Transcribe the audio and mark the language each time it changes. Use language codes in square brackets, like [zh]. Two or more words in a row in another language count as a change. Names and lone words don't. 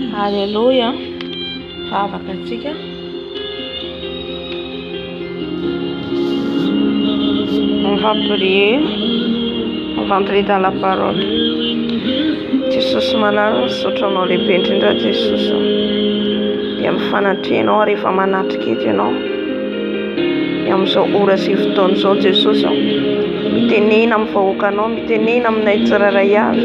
[mg] Alléluia. Favaka antsika. [fr] On va prier. On va entrer dans la parole. [mg] Jesosy malala misotranao lehibe indrindra Jesosy. Dia mifanatrehanao rehefa manatrika eto ianao. Dia amin'izao ora sy fotoana izao Jesosy. Mitenena amin'ny vahoakanao, mitenena aminay tsirairay avy.